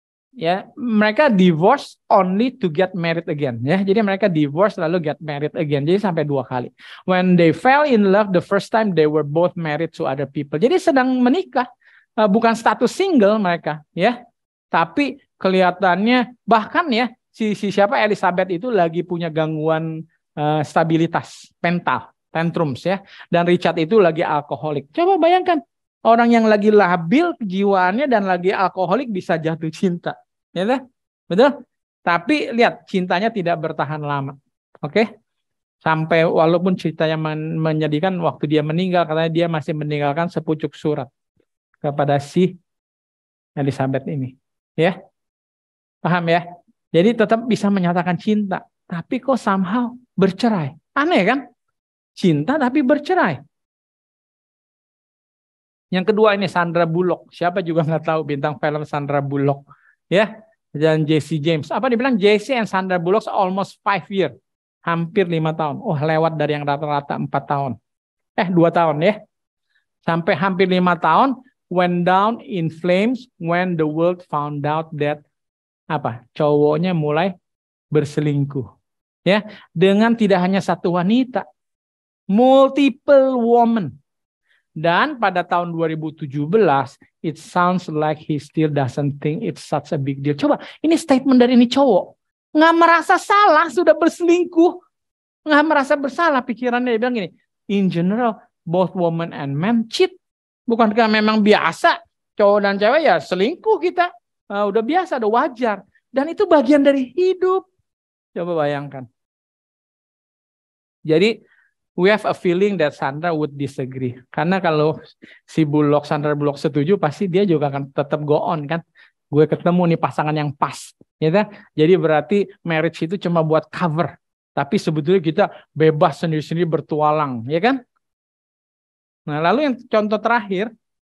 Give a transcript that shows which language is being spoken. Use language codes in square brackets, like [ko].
[id] Ya, mereka [en] divorce only to get married again, ya. [id] Jadi mereka divorce lalu get married again, jadi sampai 2 kali. [en] When they fell in love the first time, they were both married to other people. [id] Jadi sedang menikah, bukan status single mereka, ya. Tapi kelihatannya bahkan ya si siapa Elizabeth itu lagi punya gangguan stabilitas mental, tantrums ya. Dan Richard itu lagi alkoholik. Coba bayangkan orang yang lagi labil kejiwaannya dan lagi alkoholik bisa jatuh cinta, ya kan? Betul? Tapi lihat cintanya tidak bertahan lama, oke? Sampai walaupun ceritanya menyedihkan, waktu dia meninggal katanya dia masih meninggalkan sepucuk surat kepada si Elizabeth ini, ya. Paham ya? Jadi tetap bisa menyatakan cinta. Tapi kok somehow bercerai. Aneh kan? Cinta tapi bercerai. Yang kedua ini Sandra Bullock. Siapa juga nggak tahu bintang film Sandra Bullock. Ya, dan Jesse James. Apa dibilang [en] Jesse and Sandra Bullock almost 5 years. [id] Hampir 5 tahun. Oh, lewat dari yang rata-rata 4 tahun. 2 tahun ya. Sampai hampir 5 tahun. [en] Went down in flames when the world found out that [id] cowoknya mulai berselingkuh. Ya, dengan tidak hanya satu wanita. [en] Multiple women. [id] Dan pada tahun 2017, [en] it sounds like he still doesn't think it's such a big deal. [id] Coba, ini statement dari ini cowok. Nggak merasa salah, sudah berselingkuh. Nggak merasa bersalah, pikirannya dia bilang gini, [en] in general, both women and men cheat. [id] Bukankah memang biasa, cowok dan cewek ya selingkuh kita. Udah biasa, udah wajar. Dan itu bagian dari hidup. Coba bayangkan. Jadi, [en] we have a feeling that Sandra would disagree. [id] Karena kalau si Sandra Bullock setuju, pasti dia juga akan tetap [en] go on [id] kan. Gue ketemu nih pasangan yang pas. Ya, jadi berarti marriage itu cuma buat cover. Tapi sebetulnya kita bebas sendiri-sendiri bertualang. Ya kan? Nah lalu yang contoh terakhir.